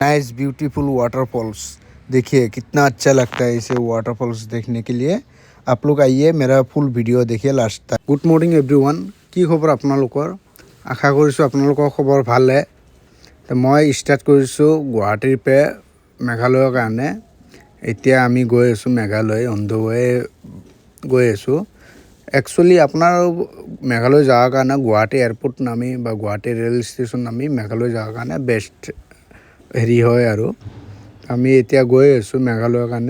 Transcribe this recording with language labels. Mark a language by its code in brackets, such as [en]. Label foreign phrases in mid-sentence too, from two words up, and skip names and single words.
[en] nice beautiful waterfalls. [hi] देखिए कितना अच्छा लगता है इसे वाटरफॉल्स देखने के लिए। आप लोग आइए, मेरा [en] full video' [hi] देखिए লাষ্ট तक। [en] good morning everyone, [as] কি খবৰ আপোনালোকৰ? আশা কৰিছোঁ আপোনালোকৰ খবৰ ভালে। তো মই ষ্টাৰ্ট কৰিছোঁ গুৱাহাটীৰ পৰা মেঘালয়ৰ কাৰণে। এতিয়া আমি গৈ আছোঁ মেঘালয় [en] on the way [as] গৈ আছোঁ। একচুৱেলি আপোনাৰ মেঘালয় যাৱাৰ কাৰণে গুৱাহাটী এয়াৰপৰ্ট নামি বা গুৱাহাটী ৰেল ষ্টেচন নামি মেঘালয় যাৱাৰ কাৰণে বেষ্ট হেৰি হয় আৰু আমি এতিয়া গৈ আছোঁ মেঘালয়ৰ কাৰণে।